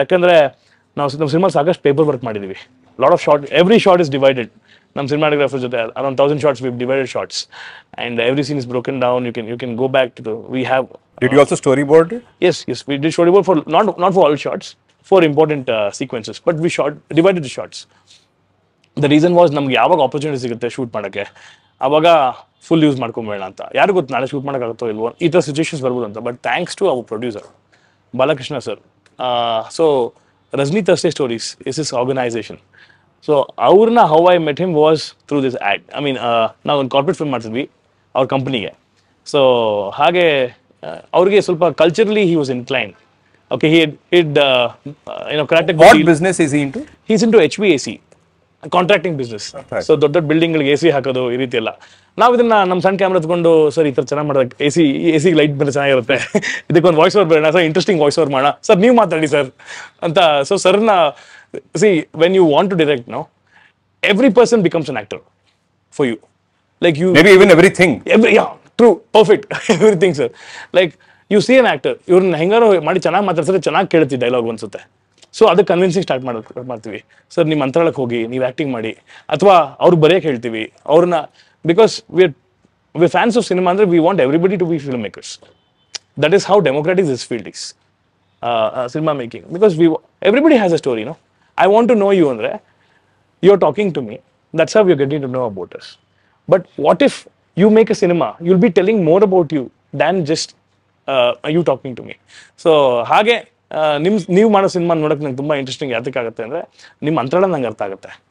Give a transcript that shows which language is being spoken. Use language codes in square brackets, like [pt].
[kn] ಯಾಕಂದರೆ ನಮ್ಮ ಸಿನಿಮಾ ಸಾಕಷ್ಟು ಪೇಪರ್ ವರ್ಕ್ ಮಾಡಿದ್ದೀವಿ. [en] Lot of shot, every shot is divided. [kn] ನಮ್ಮ ಸಿನಿಮಾಟೋಗ್ರಾಫರ್ ಜೊತೆ [en] Around 1000 shots we divided shots and every scene is broken down. You can go back to we have. Did you also storyboard? Yes, we did storyboard for not for all shots, for important sequences, but we divided the shots. The reason was [kn] ನಮ್ಗೆ ಯಾವಾಗ opportunity ಸಿಗುತ್ತೆ shoot ಮಾಡೋಕ್ಕೆ, ಆವಾಗ full use ಮಾಡ್ಕೊಂಬೇಡ ಅಂತ. ಯಾರು ಗೊತ್ತು ನಾಳೆ shoot ಮಾಡೋಕ್ಕಾಗುತ್ತೋ ಇಲ್ವೋ, ಈ ಥರ ಸಿಚುವೇಶನ್ಸ್ ಬರ್ಬೋದು ಅಂತ. [en] but thanks to our producer [kn] Balakrishna sir. [en] So Rajani Thursday stories is is organisation. So ಅವ್ರನ್ನ how I met him was through this ad. [kn] I mean ನಾವು ಒಂದು ಕಾರ್ಪೊರೇಟ್ ಫಿಲ್ಮ್ ಮಾಡ್ತಿದ್ವಿ ಅವ್ರ ಕಂಪ್ನಿಗೆ. ಸೊ ಹಾಗೆ ಅವ್ರಿಗೆ ಸ್ವಲ್ಪ culturally [en] He was incline. Okay, he'd corrected. What business is he into? He's into HVAC, contracting business. [kn] So ದೊಡ್ಡ ದೊಡ್ಡ ಬಿಲ್ಡಿಂಗ್ಗಳಿಗೆ AC ಹಾಕೋದು, ಈ ರೀತಿ ಎಲ್ಲ. ನಾವು ಇದನ್ನ ನಮ್ಮ ಸಣ್ಣ ಕ್ಯಾಮ್ರಾ ತಗೊಂಡು, ಸರ್ ಈ ಥರ ಚೆನ್ನಾಗಿ ಮಾಡೋದು, AC ಲೈಟ್ ಬಂದರೆ ಚೆನ್ನಾಗಿರುತ್ತೆ, ಇದಕ್ಕೊಂದು ವಾಯ್ಸ್ ಓವರ್ ಬರೋಣ ಸರ್, ಇಂಟ್ರೆಸ್ಟಿಂಗ್ ವಾಯ್ಸ್ ಓವರ್ ಮಾಡೋಣ ಸರ್, ನೀವು ಮಾತಾಡಿ ಸರ್ ಅಂತ. [en] So ಸರ್ನ see when you want to direct, no every person becomes an actor for you. Like you maybe even everything. True, perfect, everything sir. Like you see an actor, [kn] ಇವ್ರನ್ನ ಹೆಂಗಾರು ಮಾಡಿ ಚೆನ್ನಾಗಿ ಮಾತಾಡ್ಸಿದ್ರೆ ಚೆನ್ನಾಗಿ ಕೇಳುತ್ತೆ dialogue ಅನ್ಸುತ್ತೆ. So ಅದಕ್ಕೆ convincing start ಮಾಡ್ತೀವಿ, sir ನಿಮ್ಮ ಅಂತರಾಳಕ್ಕೆ ಹೋಗಿ ನೀವು ಆ್ಯಕ್ಟಿಂಗ್ ಮಾಡಿ, ಅಥವಾ ಅವ್ರು ಬರೆಯೋಕೆ ಹೇಳ್ತೀವಿ ಅವ್ರನ್ನ. [en] Because we fans of cinema ಅಂದರೆ we want everybody to be film makers. That is how democratic this field is, cinema making, because everybody has a story, no? I want to know you andre you're talking to me, that's how you're getting to know about us. But what if you make a cinema, you'll be telling more about you than just you talking to me. [kn] So hage ನೀವು ಮಾಡೋ cinema ನೋಡೋಕೆ ನಂಗೆ ತುಂಬ interesting ಯಾತಕ್ಕಾಗುತ್ತೆ ಅಂದರೆ ನಿಮ್ಮ ಅಂತರಾಳ ನಂಗೆ ಅರ್ಥ ಆಗುತ್ತೆ.